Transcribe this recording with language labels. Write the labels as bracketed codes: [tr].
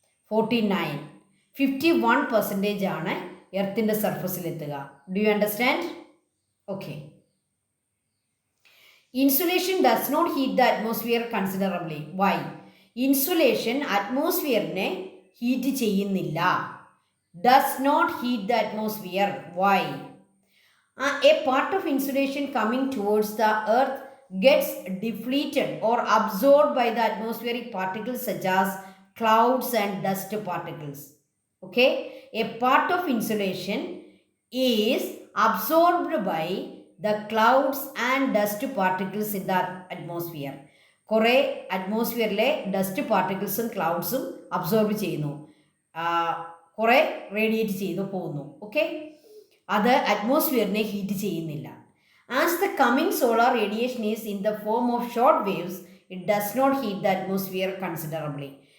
[ml] 51% ആണ് എർത്തിൻ്റെ സർഫസിലെത്തുക. [en] Do you understand? [ml] Okay. [en] Insulation does not heat the atmosphere considerably. Why? [ml] Insulation അറ്റ്മോസ്ഫിയറിനെ heat ചെയ്യുന്നില്ല. [en] Does not heat the atmosphere. Why? A part of insulation coming towards the earth gets depleted or absorbed by the atmospheric particles such as clouds and dust particles. Okay, a part of insulation is absorbed by the clouds and dust particles in the atmosphere. [ml] കുറേ അറ്റ്മോസ്ഫിയറിലെ dust പാർട്ടിക്കിൾസും ക്ലൗഡ്സും absorb ചെയ്യുന്നു, കുറേ radiate ചെയ്തു പോകുന്നു. Okay, അത് അറ്റ്മോസ്ഫിയറിനെ heat ചെയ്യുന്നില്ല. [en] As the coming solar radiation is in the form of short waves, it does not heat the atmosphere considerably.